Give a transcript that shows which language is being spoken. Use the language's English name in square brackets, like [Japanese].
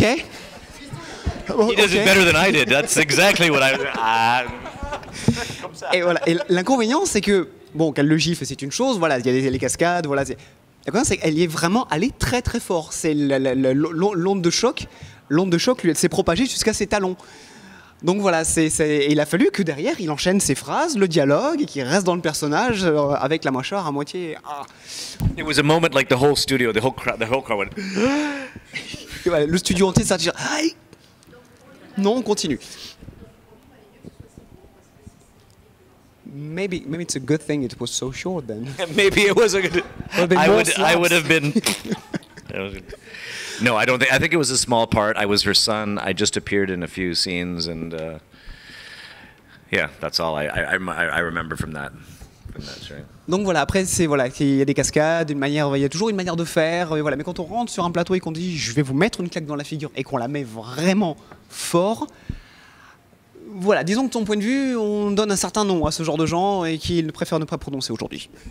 [English] He does it better than I did. That's exactly what [French] Et voilà. Et l'inconvénient, c'est que bon, qu'elle le gifle, c'est une chose. Voilà, il y a les cascades. Voilà. L'inconvénient, c'est qu'elle y est vraiment allée très très fort. C'est l'onde de choc. L'onde de choc, lui, elle s'est propagée jusqu'à ses talons. Donc voilà, et il a fallu que derrière, il enchaîne ses phrases, le dialogue, et qu'il reste dans le personnage avec la mâchoire à moitié. Ah. [English] It was a moment like the whole studio, the whole crowd went. [French] Et voilà, le studio entier s'est dit aïe. Non, on continue. [English] Maybe it's a good thing it was so short then. Maybe it was a good. I would have been. No, I don't think. I think it was a small part. I was her son. I just appeared in a few scenes, and yeah, that's all I remember from that show. [French] Donc voilà, après il y a des cascades, il y a toujours une manière de faire, et voilà. Mais quand on rentre sur un plateau et qu'on dit je vais vous mettre une claque dans la figure et qu'on la met vraiment fort, voilà, disons que de ton point de vue, on donne un certain nom à ce genre de gens et qu'ils préfèrent ne pas prononcer aujourd'hui.